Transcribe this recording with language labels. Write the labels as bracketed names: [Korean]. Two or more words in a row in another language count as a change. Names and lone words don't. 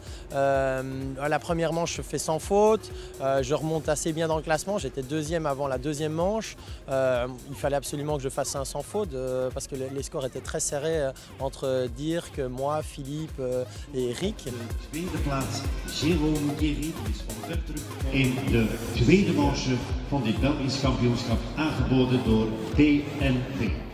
[French] À la première manche, je fais sans faute. Je remonte assez bien dans le classement. J'étais 2e avant la 2e manche. Il fallait absolument que je fasse un sans faute parce que les scores étaient très serrés entre Dirk, moi, Philippe et Eric. [Dutch] De tweede plaats Jérôme Guéry, die is van Vertrup in de tweede manche van dit Belgisch kampioenschap aangeboden door TNP.